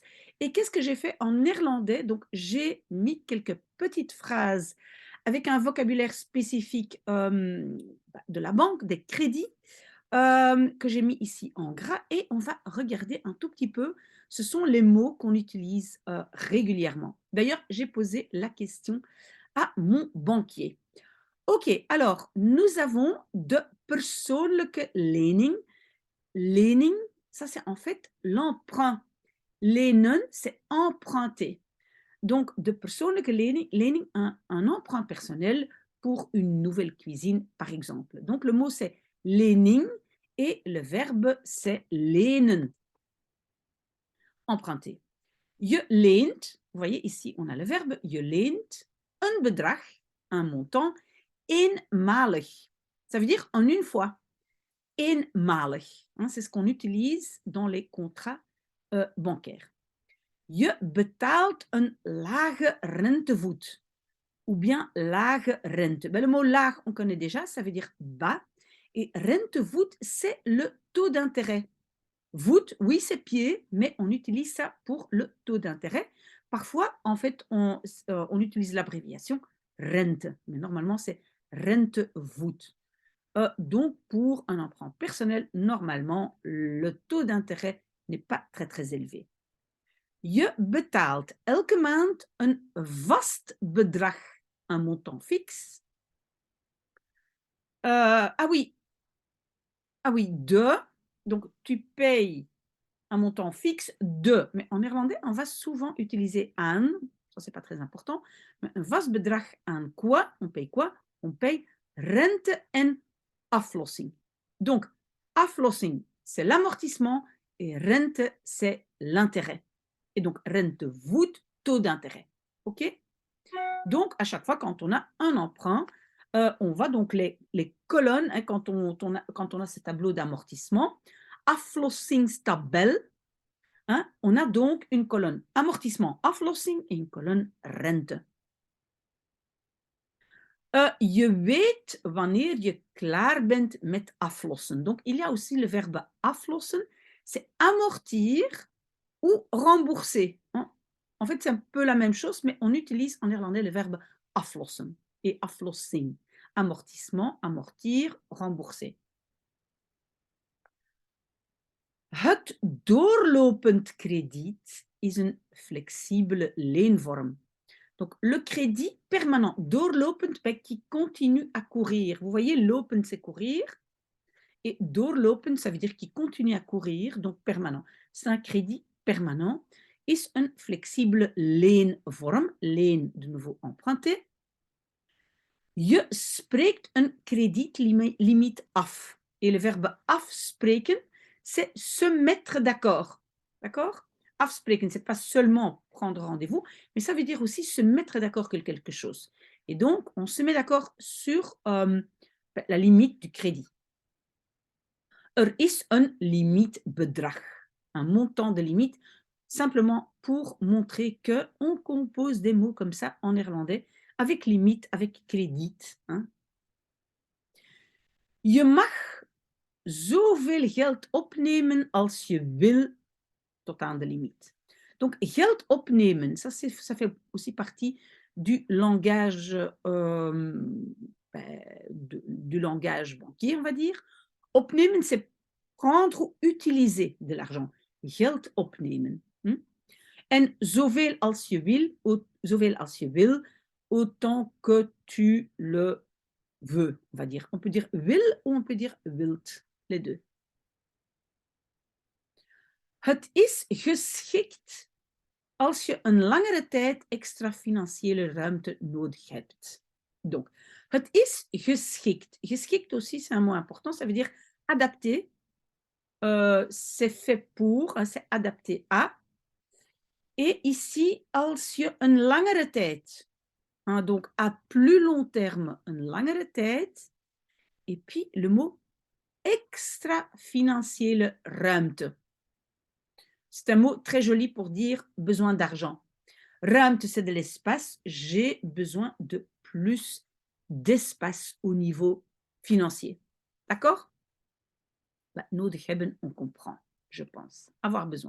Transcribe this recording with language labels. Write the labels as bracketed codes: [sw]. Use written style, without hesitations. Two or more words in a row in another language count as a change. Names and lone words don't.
[fr] Et qu'est-ce que j'ai fait en néerlandais? Donc j'ai mis quelques petites phrases avec un vocabulaire spécifique, de la banque, des crédits, que j'ai mis ici en gras et on va regarder un tout petit peu. Ce sont les mots qu'on utilise, régulièrement. D'ailleurs, j'ai posé la question à mon banquier. OK, alors nous avons [nl] de persoonlijke lening. [fr] Lening, ça c'est en fait l'emprunt. Lenen, c'est emprunter. Donc [nl] de persoonlijke lening, [fr] un emprunt personnel pour une nouvelle cuisine, par exemple. Donc le mot c'est lening et le verbe c'est lenen, emprunter. [nl] Je leent, [fr] vous voyez ici on a le verbe, [nl] je leent een bedrag, [fr] un montant, eenmalig. Ça veut dire en une fois. Eenmalig, hein, c'est ce qu'on utilise dans les contrats bancaires. [nl] Je betaalt een lage rentevoet [fr] ou bien [nl] lage rente. [fr] Ben, le mot laag, on connaît déjà, ça veut dire bas. Et rentevoet, c'est le taux d'intérêt. Voûte, oui, c'est pied, mais on utilise ça pour le taux d'intérêt. Parfois, en fait, on utilise l'abréviation rente, mais normalement, c'est rentevoet. Donc, pour un emprunt personnel, normalement, le taux d'intérêt n'est pas très, très élevé. [nl] Je betaalt elke maand een vast bedrag, [fr] un montant fixe. Ah oui, ah oui, de. Donc, tu payes un montant fixe de. Mais en néerlandais, on va souvent utiliser aan. Ça, c'est pas très important. Mais un [nl] vast bedrag aan [fr] quoi? On paye quoi? On paye [nl] rente en aflossing. [fr] Donc, aflossing, c'est l'amortissement et rente, c'est l'intérêt. Et donc, rentevoet, taux d'intérêt. OK? Donc, à chaque fois, quand on a un emprunt, on va donc les colonnes, hein, quand on a ce tableau d'amortissement, aflossingstabel, hein, on a donc une colonne amortissement, aflossing et une colonne rente. [nl] Je weet wanneer je klaar bent met aflossen. [fr] Donc, il y a aussi le verbe aflossen, c'est amortir ou rembourser, hein. En fait, c'est un peu la même chose, mais on utilise en néerlandais le verbe aflossen et aflossing. Amortissement, amortir, rembourser. [nl] Het doorlopend krediet is een flexibele leenvorm. [fr] Donc, le crédit permanent, doorlopend, qui continue à courir. Vous voyez, lopend, c'est courir. Et doorlopend, ça veut dire qui continue à courir, donc permanent. C'est un crédit permanent. [nl] Is een flexibele leenvorm. [fr] Leen, de nouveau emprunté. [nl] Je spreekt een kredietlimiet af. [fr] Et le verbe afspreken, c'est se mettre d'accord. D'accord? Afspreken, c'est pas seulement prendre rendez-vous, mais ça veut dire aussi se mettre d'accord sur quelque chose. Et donc, on se met d'accord sur la limite du crédit. [nl] Er is een limietbedrag, [fr] un montant de limite, simplement pour montrer qu'on compose des mots comme ça en néerlandais, avec limite, avec crédit, hein. [nl] Je mag zoveel geld opnemen als je wil, tot aan de limiet. Donc, geld opnemen, [fr] ça fait aussi partie du langage, du langage banquier, on va dire. Opnemen, c'est prendre ou utiliser de l'argent. [nl] Geld opnemen. En zoveel als je wil, [fr] autant que tu le veux, on va dire. On peut dire wil ou on peut dire wilt, les deux. [nl] Het is geschikt als je een langere tijd extra financiële ruimte nodig hebt. Donc, het is geschikt. [fr] Geschikt aussi, c'est un mot important, ça veut dire adapté c'est fait pour, c'est adapté à. Et ici, [nl] als je een langere tijd, [fr] hein, donc à plus long terme, [nl] een langere tijd. [fr] Et puis le mot [nl] extra-financiële ruimte. [fr] C'est un mot très joli pour dire besoin d'argent. Ruimte, c'est de l'espace. J'ai besoin de plus d'espace au niveau financier. D'accord? [nl] Nodig hebben, [fr] on comprend, je pense. Avoir besoin.